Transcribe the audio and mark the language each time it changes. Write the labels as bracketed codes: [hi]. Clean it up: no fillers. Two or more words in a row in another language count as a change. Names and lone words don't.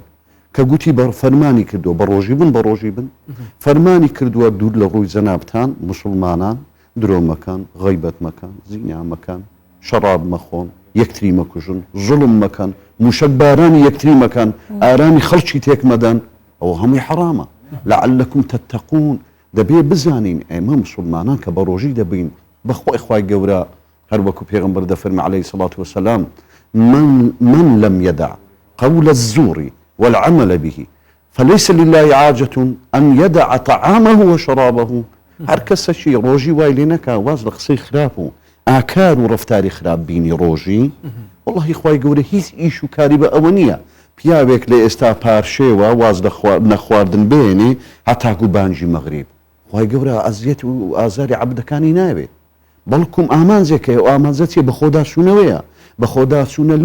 [ckb] کە گوتی بە فەرمانی کردووە بە ڕۆژی بن بە ڕۆژی بن فەرمانی کردووە دوور لە ڕووی جەنابتان مسلمانان درۆ مەکەن غەیبەت مەکەن زینا مەکەن شەراب مەخۆن یەکتری مەکوژن زوڵم مەکەن موشک بارانی یەکتری مەکەن ئارامی خەڵکی تێک مەدەن ئەوە هەمووی حەرامە [ar] لعلكم تتقون [ckb] دەبێ بزانین ئێمە مسلمانان کە بە ڕۆژی دەبین بەخوای خوای گەورە هەر وەکو پێغەمبەر دەفەرمێ [ar] عەلەیهی سەڵات وەسەلام من لم يدع قول الزور والعمل به فليس لله عاجة أن يدع طعامه وشرابه [ckb] هەر کەسەشی ڕۆژی وای لێ نەکا واز لە قسەی خراپ و ئاکار و ڕەفتاری خراپ بینی ڕۆژی وەڵڵاهی خوای گەورە هیچ ئیش و کاری بە ئەوە نییە پیاوێک لە ئێستا پارشێوە واز نەخواردن بێنێ هەتاکو بانجی مەغریب خوای گەورە ئەزیەت و ئازاری عەبدەکانی ناوێت بەڵکوم ئامانجێکەیە و ئامانجەتێ بە خۆدا چوونەوەیە بە خۆدا چوونە لەو